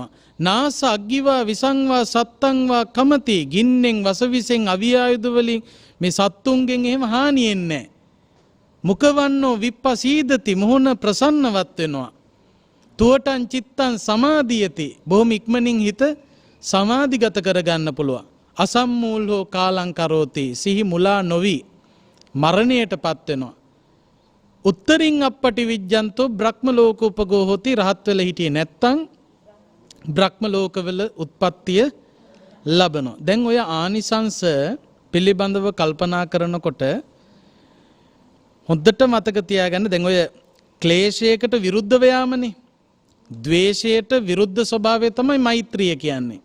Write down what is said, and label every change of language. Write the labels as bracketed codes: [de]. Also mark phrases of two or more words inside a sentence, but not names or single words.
[pi] නාස අග්ගිවා විසංවා සත්තංවා කමති, [si] ගින්නෙන් වසවිසෙන් අවියායුධ වලින් මේ සත්තුන්ගෙන් එහෙම හානියෙන්නේ නැහැ. [pi] මුඛවන්නෝ විප්පසීදති, [si] මොහොන ප්‍රසන්නවත් වෙනවා. [pi] තුවටං චිත්තං සමාධියති, [si] බොහොම ඉක්මනින් හිත සමාධිගත කරගන්න පුළුවන්. [pi] අසම්මූලෝ කාලං කරෝති, [si] සිහි මුලා නොවි මරණයටපත් වෙනවා. [pi] උත්තරින් අප්පටි විජ්ජන්තෝ බ්‍රහ්ම ලෝක උපගෝ හොති, [si] රහත් වෙලා හිටියේ නැත්තම් බ්‍රහ්ම ලෝකවල උත්පත්තිය ලබනවා. දැන් ඔය ආනිසංස පිළිබඳව කල්පනා කරනකොට හොඳට මතක තියාගන්න, දැන් ඔය ක්ලේශයකට විරුද්ධ වයාමනේ, ද්වේෂයට විරුද්ධ ස්වභාවය තමයි මෛත්‍රිය කියන්නේ.